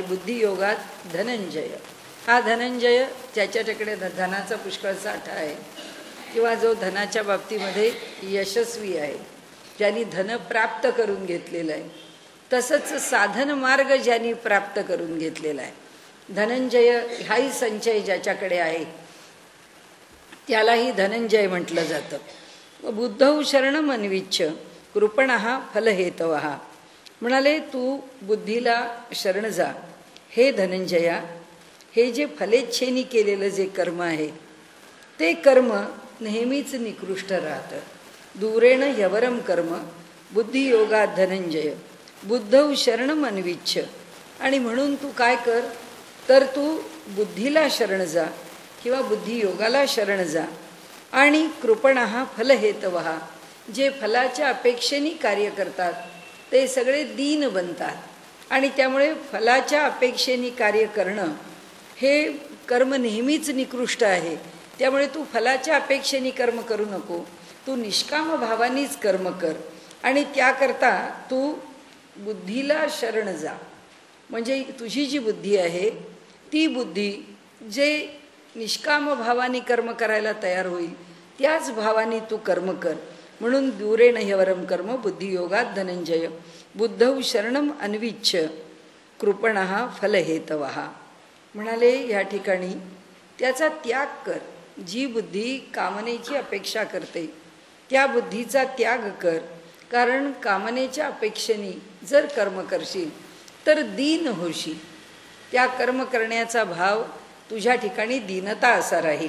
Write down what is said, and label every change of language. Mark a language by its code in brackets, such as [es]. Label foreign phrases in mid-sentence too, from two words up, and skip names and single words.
[sa] बुद्धियोगात धनंजय, [mr] हा धनंजय ज्याच्याकडे धनाचा पुष्कळ साठा आहे किंवा जो धनाच्या बाबतीमध्ये यशस्वी आहे, ज्यांनी धन प्राप्त करून घेतलेलं आहे, तसंच साधन मार्ग ज्यांनी प्राप्त करून घेतलेला आहे. धनंजय हाही संचय ज्याच्याकडे आहे त्यालाही धनंजय म्हटलं जातं. [sa] बुद्धौ शरणम अन्विच्छ कृपणः फलहेतवः. [mr] म्हणाले तू बुद्धीला शरण जा हे धनंजया. हे जे फलेच्छेनी केलेलं जे कर्म आहे ते कर्म नेहमीच निकृष्ट राहतं. [sa] दूरेण ह्यवरम कर्म बुद्धियोगात धनंजय बुद्धौ शरणम अन्विच्छ. [mr] आणि म्हणून तू काय कर तर तू बुद्धीला शरण जा किंवा बुद्धियोगाला शरण जा. आणि [sa] कृपणः फलहेतवः, [mr] जे फलाच्या अपेक्षेने कार्य करतात ते सगळे दीन बनतात. आणि त्यामुळे फलाच्या अपेक्षेने कार्य करणं हे कर्म नेहमीच निकृष्ट आहे. त्यामुळे तू फलाच्या अपेक्षेने कर्म करू नको, तू निष्काम भावानीच कर्म कर. आणि त्याकरता तू बुद्धीला शरण जा. म्हणजे तुझी जी बुद्धी आहे ती बुद्धी जे निष्काम भावाने कर्म करायला तयार होईल त्याच भावाने तू कर्म कर. [sa] म्हणून दूरेण ह्यवरम कर्म बुद्धियोगात धनंजय बुद्धौ शरणम अन्विच्छ कृपणः फलहेतवः. [mr] म्हणाले या ठिकाणी त्याचा त्याग कर. जी बुद्धी कामनेची अपेक्षा करते त्या बुद्धीचा त्याग कर. कारण कामनेच्या अपेक्षेने जर कर्म करशील तर दीन होशील. त्या कर्म करण्याचा भाव तुझ्या ठिकाणी दीनता असा राहील.